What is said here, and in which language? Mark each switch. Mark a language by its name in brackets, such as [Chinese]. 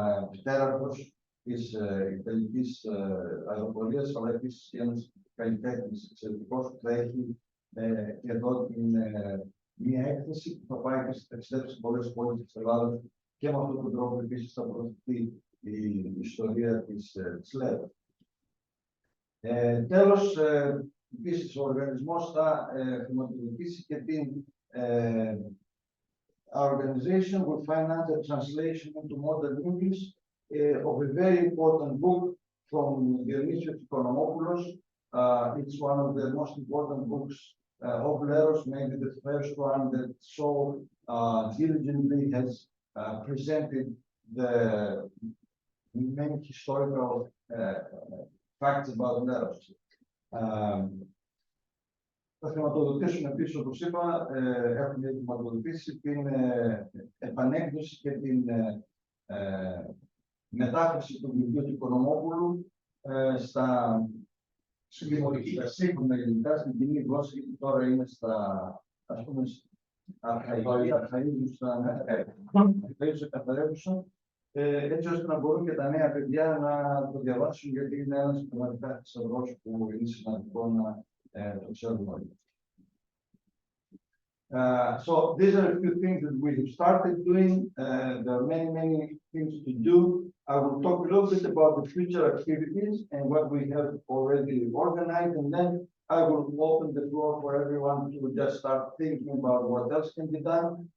[Greek] πτέραρχος της Ιταλικής αεροπορίας, αλλά επίσης ένας καλλιτέχνης εξαιρετικός που θα έχει και εδώ μία έκθεση που θα πάει και θα ταξιδέψει σε πολλές πόλεις της Ελλάδας και με αυτόν τον τρόπο επίσης θα προωθηθεί η ιστορία της Λέρου. [English] Τέλος, επίσης ο οργανισμός θα χρηματοδοτήσει και την our organization will finance the translation into modern English of a very important book from Dionysios Οικονομόπουλος. It's one of the most important books of Leros, maybe the first one that so diligently has presented the main historical facts about Leros. [Greek] Θα χρηματοδοτήσουμε επίσης, όπως είπα, έχουμε χρηματοδοτήσει την επανέκδοση και την μετάφραση του βιβλίου του Οικονομόπουλου στα σύγχρονα ελληνικά, στην κοινή γλώσσα, γιατί τώρα είναι στα, ας πούμε, αρχαΐζουσα καθαρεύουσα, έτσι ώστε να μπορούν και τα νέα παιδιά να το διαβάσουν, γιατί είναι ένας πραγματικά θησαυρός που είναι σημαντικό να το ξέρουμε όλοι. [English] So these are a few things that we have started doing. There are many things to do. I will talk a little bit about the future activities and what we have already organized, and then I will open the floor for everyone to just start thinking about what else can be done.